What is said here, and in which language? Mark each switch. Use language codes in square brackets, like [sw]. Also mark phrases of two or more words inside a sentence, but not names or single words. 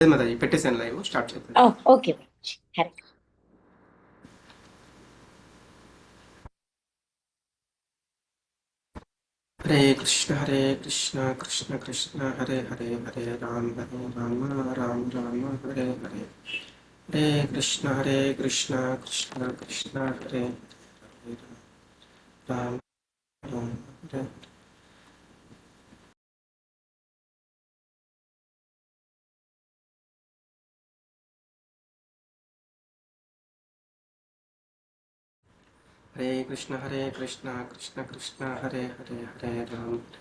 [te] మాతాజీ పెట్టేసాను లైవ్ స్టార్ట్ చేద్దాం. ఓకే. [sa] హరే కృష్ణ కృష్ణ కృష్ణ హరే హరే హరే రామ రామ రామ హరే హరే హరే కృష్ణ కృష్ణ కృష్ణ హరే హరే రామ రామ హరే హరే కృష్ణ కృష్ణ కృష్ణ హరే హరే హరే రామ